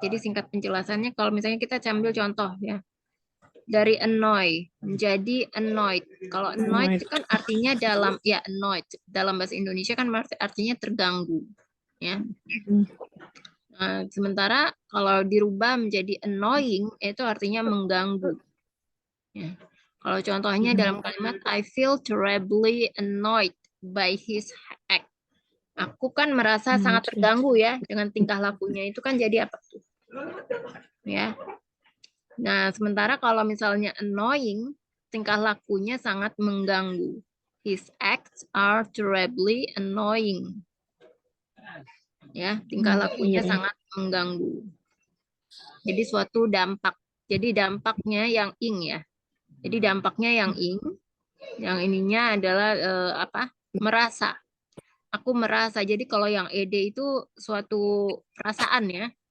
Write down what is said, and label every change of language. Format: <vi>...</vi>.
<id>Jadi singkat penjelasannya kalau misalnya kita ambil contoh ya. Dari annoy menjadi annoyed. Kalau annoyed itu kan artinya annoyed dalam bahasa Indonesia kan artinya terganggu. Ya. Nah, sementara kalau dirubah menjadi annoying itu artinya mengganggu. Ya. Kalau contohnya dalam kalimat</id> <en>I feel terribly annoyed by his act.</en> <id>Aku kan merasa sangat terganggu ya dengan tingkah lakunya, itu kan jadi apa tuh? Ya. Nah, sementara kalau misalnya annoying, tingkah lakunya sangat mengganggu.</id> <en>His acts are terribly annoying.</en> <id>Ya, tingkah lakunya sangat mengganggu. Jadi suatu dampak. Jadi dampaknya yang ing ya. Jadi dampaknya yang ing, yang ininya adalah merasa. Aku merasa. Jadi kalau yang ed itu suatu perasaan ya.</id>